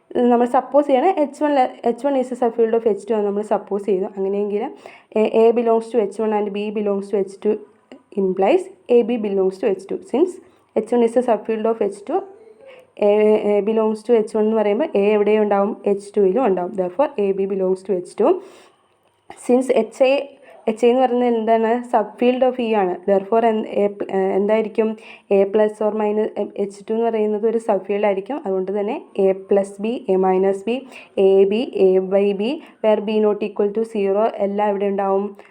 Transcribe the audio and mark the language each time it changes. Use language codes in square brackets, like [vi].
[ml] നമ്മൾ സപ്പോസ് ചെയ്യണം [en] H1 is a subfield of H2 [ml] എന്ന് നമ്മൾ സപ്പോസ് ചെയ്തു. അങ്ങനെയെങ്കിൽ [en] A belongs to H1 and B belongs to H2 implies AB belongs to H2. Since H1 is a subfield of H2, A belongs to H1 [ml] എന്ന് പറയുമ്പോൾ A എവിടെയും ഉണ്ടാവും? H2യിലും ഉണ്ടാവും. [en] Therefore AB belongs to H2. [ml] Since H I എന്ന് പറയുന്നത് എന്താണ്? സബ്ഫീൽഡ് of E ആണ്. Therefore എന്തായിരിക്കും? A plus or minus H2 എന്ന് പറയുന്നത് ഒരു സബ്ഫീൽഡ് ആയിരിക്കും. [en] അതുകൊണ്ട് തന്നെ A plus B, A minus B, A by B where B not equal to 0 [ml] എല്ലാം എവിടെ ഉണ്ടാവും?